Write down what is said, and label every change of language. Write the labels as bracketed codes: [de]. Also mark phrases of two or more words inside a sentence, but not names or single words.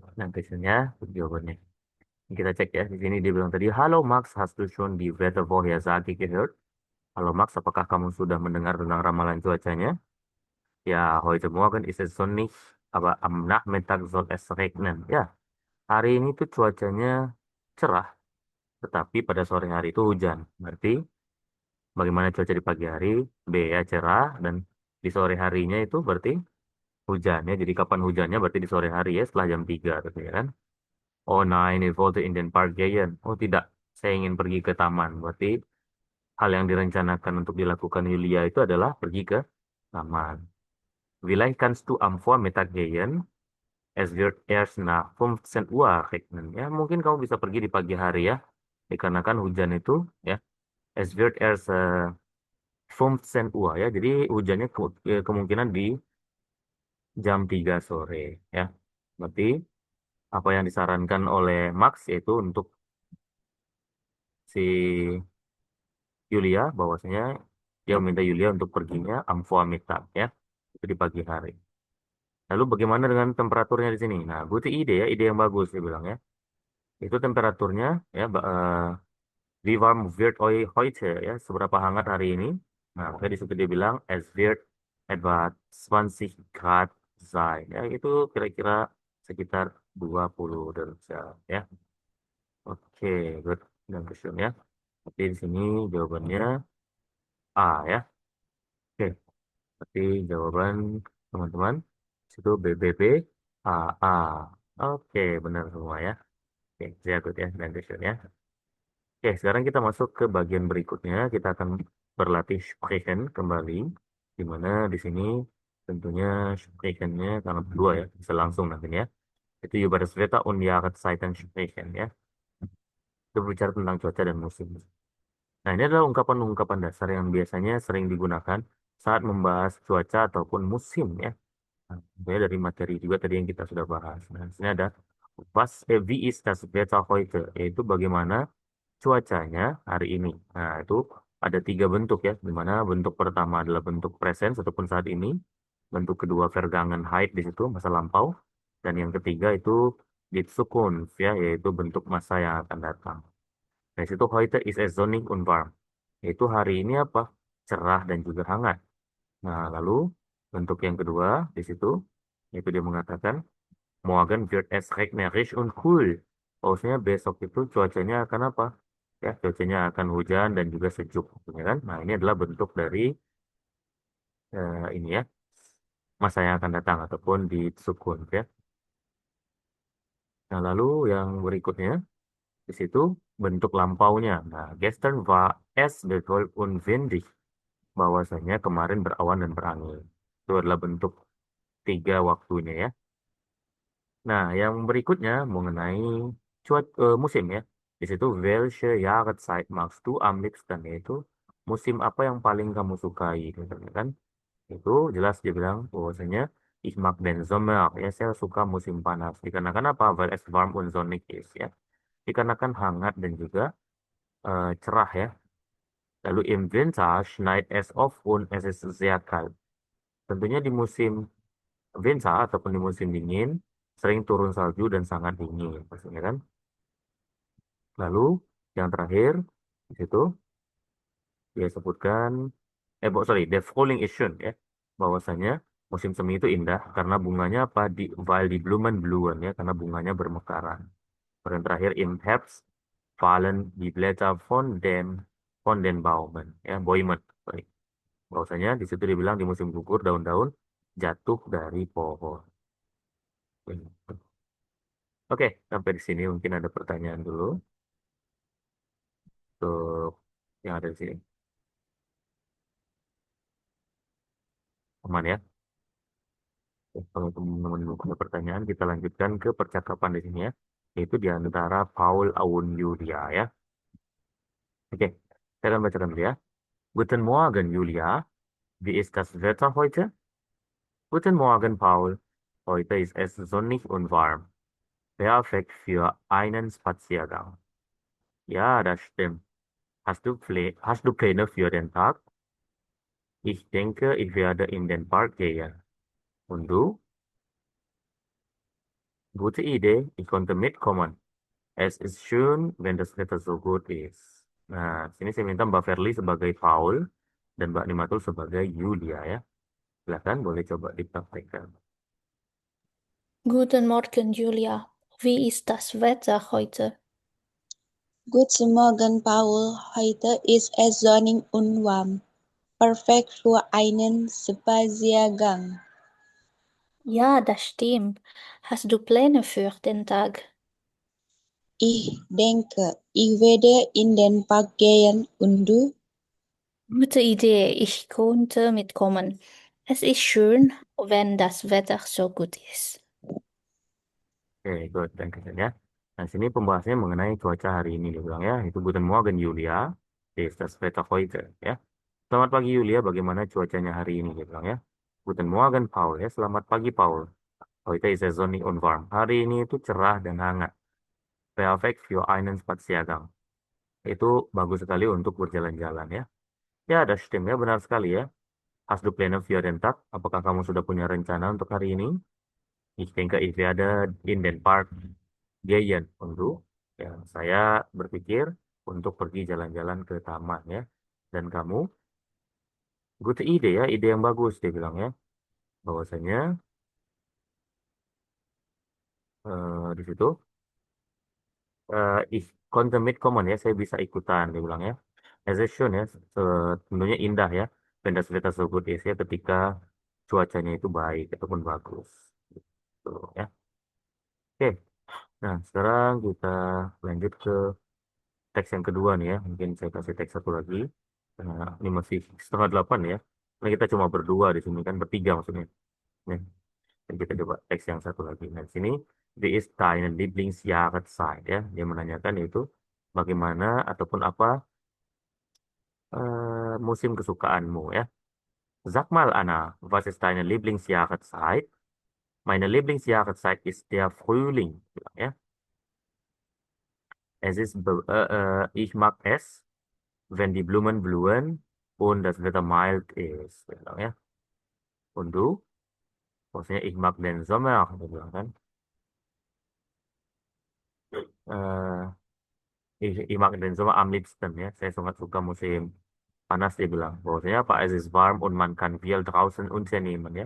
[id] Nah, questionnya, jawabannya. Kita cek ya. Di sini dia bilang tadi, Halo Max, [de] hast du schon die Wettervorhersage gehört? [id] Halo Max, apakah kamu sudah mendengar tentang ramalan cuacanya? [de] Ya, heute Morgen ist es sonnig, aber am Nachmittag soll es regnen. [id] Ya, hari ini tuh cuacanya cerah, tetapi pada sore hari itu hujan. Berarti bagaimana cuaca di pagi hari? B ya cerah, dan di sore harinya itu berarti hujan ya. Jadi kapan hujannya? Berarti di sore hari ya, setelah jam 3 gitu ya kan. [de] Oh nein, ich wollte in den Park gehen. [id] Oh tidak, saya ingin pergi ke taman. Berarti hal yang direncanakan untuk dilakukan Yulia itu adalah pergi ke taman. [de] Vielleicht kannst du am Vormittag gehen. Es wird erst nach 15 Uhr regnen. [id] Ya, mungkin kamu bisa pergi di pagi hari ya. Dikarenakan hujan itu ya. [de] Es wird erst 15 Uhr ya. [id] Jadi hujannya kemungkinan di jam 3 sore ya. Berarti apa yang disarankan oleh Max yaitu untuk si Yulia bahwasanya dia meminta Yulia untuk perginya [de] am Vormittag [id] ya. Itu di pagi hari. Lalu bagaimana dengan temperaturnya di sini? Nah, butuh ide ya, ide yang bagus dia bilang ya. Itu temperaturnya ya, [de] wie warm wird heute [id] ya, seberapa hangat hari ini? Nah, tadi situ dia bilang [de] es wird etwa 20 Grad sein. [id] Ya, itu kira-kira sekitar 20 derajat ya. Oke, good. Dan question ya. Tapi di sini jawabannya A ya. Oke. Berarti jawaban teman-teman itu BBB AA. Oke, benar semua ya. Oke, saya good ya, dan ya. Oke, sekarang kita masuk ke bagian berikutnya. Kita akan berlatih sprechen kembali. Di mana di sini tentunya sprechennya karena berdua ya, bisa langsung nanti ya. [de] Itu über das Wetter und Jahreszeiten sprechen ya. [id] Itu berbicara tentang cuaca dan musim. Nah, ini adalah ungkapan-ungkapan dasar yang biasanya sering digunakan saat membahas cuaca ataupun musim ya. Nah, sebenarnya dari materi juga tadi yang kita sudah bahas. Nah, di sini ada [de] wie ist das Wetter heute? [id] Yaitu bagaimana cuacanya hari ini. Nah, itu ada tiga bentuk ya, di mana bentuk pertama adalah bentuk present ataupun saat ini, bentuk kedua Vergangenheit di situ masa lampau, dan yang ketiga itu [de] die Zukunft [id] ya, yaitu bentuk masa yang akan datang. [de] Nah, di situ heute ist es sonnig und warm, [id] yaitu hari ini apa? Cerah dan juga hangat. Nah, lalu bentuk yang kedua di situ, yaitu dia mengatakan [de] morgen wird es regnerisch und kühl. [id] Maksudnya besok itu cuacanya akan apa? Ya, cuacanya akan hujan dan juga sejuk, ya kan? Nah, ini adalah bentuk dari ini ya, masa yang akan datang ataupun di sukun ya. Nah, lalu yang berikutnya di situ bentuk lampaunya. Nah, [de] gestern war es bewölkt und windig. [id] Bahwasanya kemarin berawan dan berangin. Itu adalah bentuk tiga waktunya ya. Nah, yang berikutnya mengenai musim ya. Di situ [de] welche Jahreszeit magst du am liebsten, [id] yaitu musim apa yang paling kamu sukai gitu kan. Itu jelas dia bilang bahwasanya [de] ich mag den Sommer, [id] ya saya suka musim panas. Dikarenakan apa? [de] Weil es warm und sonnig ist ya. [id] Dikarenakan hangat dan juga cerah ya. [de] Lalu im Winter schneit es oft und es ist sehr kalt. [id] Tentunya di musim Winter ataupun di musim dingin sering turun salju dan sangat dingin pastinya kan. Lalu yang terakhir di situ dia sebutkan sorry, [de] the Frühling ist schön [id] ya. Bahwasanya musim semi itu indah karena bunganya apa di [de] weil die Blumen blühen [id] ya, karena bunganya bermekaran. [de] Yang terakhir im Herbst fallen die Blätter von den Bäumen ya, Bäumen. [id] Sorry. Bahwasanya di situ dibilang di musim gugur daun-daun jatuh dari pohon. Oke, sampai di sini mungkin ada pertanyaan dulu untuk yang ada di sini. Aman ya? Oke, kalau teman-teman belum ada pertanyaan, kita lanjutkan ke percakapan di sini ya. Yaitu di antara Paul Aun Yulia ya. Oke, saya akan bacakan dulu ya. [de] Guten Morgen, Julia. Wie ist das Wetter heute? Guten Morgen, Paul. Heute ist es sonnig und warm. Perfekt für einen Spaziergang. Ja, das stimmt. Hast du Pläne für den Tag? Ich denke, ich werde in den Park gehen. Und du? Gute Idee, ich konnte mitkommen. Es ist schön, wenn das Wetter so gut ist. [id] Nah, sini saya minta Mbak Verly sebagai Paul dan Mbak Nimatul sebagai Yulia ya. Silakan boleh coba dipraktekkan. [de] Guten Morgen, Julia. Wie ist das Wetter heute? Guten Morgen, Paul. Heute ist es sonnig und warm. Perfekt für einen Spaziergang. Ja, das stimmt. Hast du Pläne für den Tag? Ich denke, ich werde in den Park gehen. Und du? Gute Idee, ich konnte mitkommen. Es ist schön, wenn das Wetter so gut ist. [id] Oke, good. Danke ya. Nah, sini pembahasannya mengenai cuaca hari ini dia bilang ya. [de] Itu Guten Morgen Julia. Ist das Wetter heute ya. [id] Selamat pagi Yulia, bagaimana cuacanya hari ini dia bilang ya. [de] Guten Morgen [id] Paul ya. Selamat pagi Paul. [de] Heute ist es sonnig und warm. [id] Hari ini itu cerah dan hangat. [de] Perfekt für einen Spaziergang. [id] Itu bagus sekali untuk berjalan-jalan ya. Ya, ada stimmt ya, benar sekali ya. [de] Hast du Pläne für den Tag? [id] Apakah kamu sudah punya rencana untuk hari ini? [de] Ich denke, ich werde in den Park gehen. [id] Untuk ya, saya berpikir untuk pergi jalan-jalan ke taman ya. Dan kamu, good ide ya, ide yang bagus dia bilang ya. Bahwasanya di situ [de] ich konnte mitkommen [id] ya, saya bisa ikutan dia bilang ya. As a shown ya, tentunya indah ya. [de] wenn das Wetter so gut ist, [id] ya, ketika cuacanya itu baik ataupun bagus. Gitu, ya. Oke, nah sekarang kita lanjut ke teks yang kedua nih ya. Mungkin saya kasih teks satu lagi. Nah, ini masih 7:30 ya. Nah, kita cuma berdua di sini kan, bertiga maksudnya. Nih, dan kita coba teks yang satu lagi. Nah, di sini [de] wie ist deine Lieblingsjahreszeit [id] ya. Dia menanyakan yaitu bagaimana ataupun apa musim kesukaanmu ya. [de] Sag mal Anna, was ist deine Lieblingsjahreszeit? Meine Lieblingsjahreszeit ist der Frühling. [id] Bilang, ya. [de] Ich mag es, wenn die Blumen blühen und das Wetter mild ist. [id] Bilang, ya. [de] Und du? Maksudnya ich mag den Sommer. [id] Dia bilang kan. [de] Ich mag den Sommer am liebsten ya. [id] Saya sangat suka musim panas dia bilang. Bahwasanya apa? [de] Es ist warm und man kann viel draußen unternehmen ya.